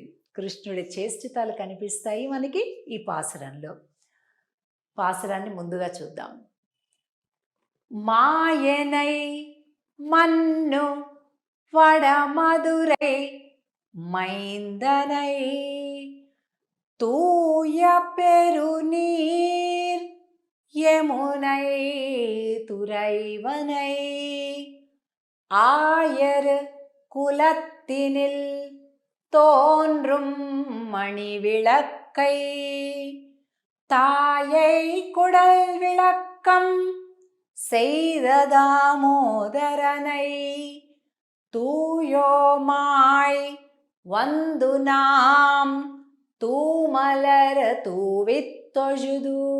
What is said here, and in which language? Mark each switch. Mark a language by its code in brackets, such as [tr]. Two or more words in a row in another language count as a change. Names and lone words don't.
[te] కృష్ణుడి చేష్టితాలు కనిపిస్తాయి మనకి ఈ పాసురంలో. పాసురాన్ని ముందుగా చూద్దాం. [ta] மாயனை மன்னு வடமதுரை மைந்தனை தூய பெருநீர் யமுனை துறைவனை ஆயர் குலத்தினில் தோன்றும் மணிவிளக்கை தாயை குடல் விளக்கம் செய்த தாமோதரனை தூயோமாய் வந்து நாம் தூமலர் தூவித்தொழுது